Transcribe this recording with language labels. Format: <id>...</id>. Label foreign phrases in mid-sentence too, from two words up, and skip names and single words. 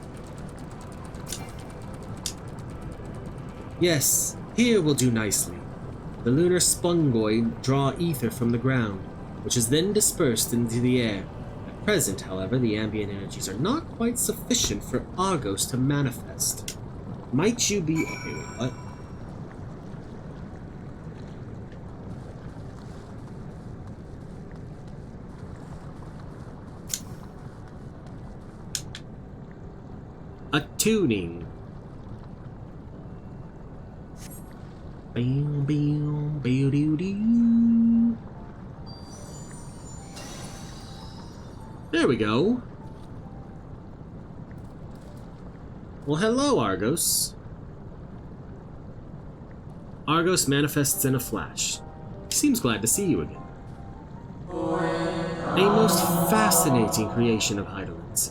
<en>Yes, here will do nicely. The lunar spongoi draw ether from the ground, which is then dispersed into the air. At present, however, the ambient energies are not quite sufficient for Argos to manifest. Might you be... Okay, wait, what? Attuning. Bam, bam, bam, doo, doo. There we go. Well, hello, Argos. Argos manifests in a flash. Seems glad to see you again. A most fascinating creation of Heidelind's.</en>